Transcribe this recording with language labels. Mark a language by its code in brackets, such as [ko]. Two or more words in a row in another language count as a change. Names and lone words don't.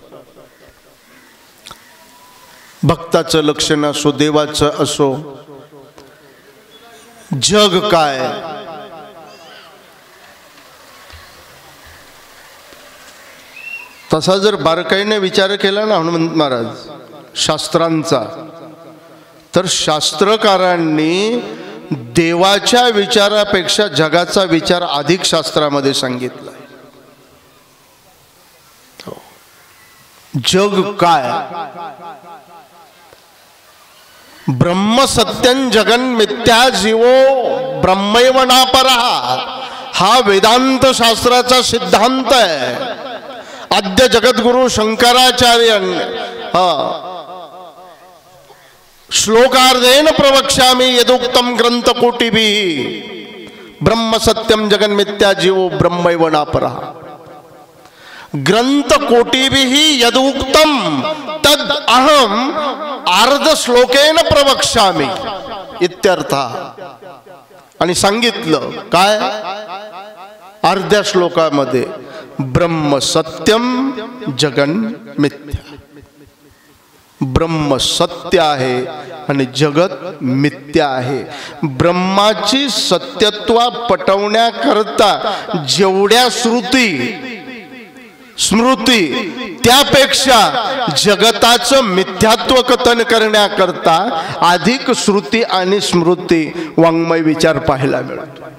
[mr] भक्ताचं लक्षण असो, देवाचं असो, जग काय, तसा जर बारकाईने विचार केला ना हनुमंत महाराज शास्त्रांचा, तर शास्त्रकारांनी देवाच्या विचारापेक्षा जगाचा विचार अधिक शास्त्रामध्ये सांगितला. जग काय, [sa] ब्रह्म सत्यं जगन मिथ्या जीवो ब्रह्मैव नापरः, [mr] हा वेदांत शास्त्राचा सिद्धांत आहे. आद्य जगद्गुरु शंकराचार्यांनी [sa] श्लोकार्धेन प्रवक्ष्यामि यदुक्तम ग्रंथकोटिभिः ब्रह्म सत्यं जगन मिथ्या जीवो ब्रह्मैव नापरः. ग्रंथकोटिभिः यदुक्तम तद अहम अर्ध श्लोकेन प्रवक्ष्यामि इत्यर्थ. [mr] आणि सांगितलं काय अर्ध्या श्लोकामध्ये, [sa] ब्रह्म सत्यम जगन मिथ्या. [mr] ब्रह्म सत्य आहे आणि जगत मिथ्या आहे. ब्रह्माची सत्यत्व पटवण्याकरता जेवढ्या श्रुती स्मृती, त्यापेक्षा जगताचं मिथ्यात्व कथन करण्याकरता अधिक श्रुती आणि स्मृती वाङ्मय विचार पाहायला मिळतो.